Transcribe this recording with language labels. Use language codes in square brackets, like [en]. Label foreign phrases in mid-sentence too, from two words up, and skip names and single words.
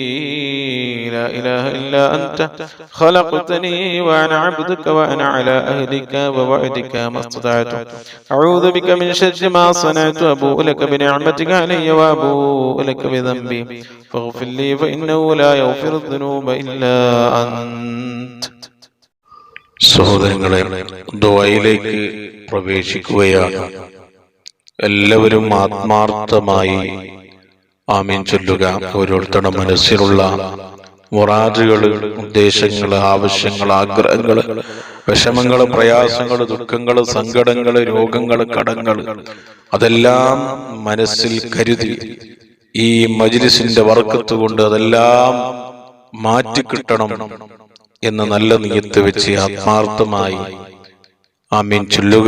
[ar] لا إله إلا أنت خلقتني وأنا عبدك وأنا على عهدك ووعدك ما استطعت أعوذ بك من شر ما صنعت أبوء لك بنعمتك علي وأبوء لك بذنبي فاغفر لي فإنه لا يغفر الذنوب إلا أنت. [ml] സഹോദരങ്ങളെ, ദുആയിലേക്ക് പ്രവേശിക്കുകയാണ്. എല്ലാവരും ആത്മാർത്ഥമായി ആമീൻ ചൊല്ലുക. ഓരോരുത്തരുടെ മനസ്സിലുള്ള മുറാദുകള്, ഉദ്ദേശങ്ങള്, ആവശ്യങ്ങള്, ആഗ്രഹങ്ങള്, വിഷമങ്ങള്, പ്രയാസങ്ങള്, ദുഃഖങ്ങള്, സങ്കടങ്ങള്, രോഗങ്ങള്, കടങ്ങള് അതെല്ലാം മനസ്സിൽ കരുതി ഈ മജ്ലിസിന്റെ ബർക്കത്ത് കൊണ്ട് അതെല്ലാം മാറ്റിക്കിട്ടണം എന്ന് നല്ല നിയത്ത് വെച്ച് ആത്മാർത്ഥമായി ആമീൻ ചൊല്ലുക.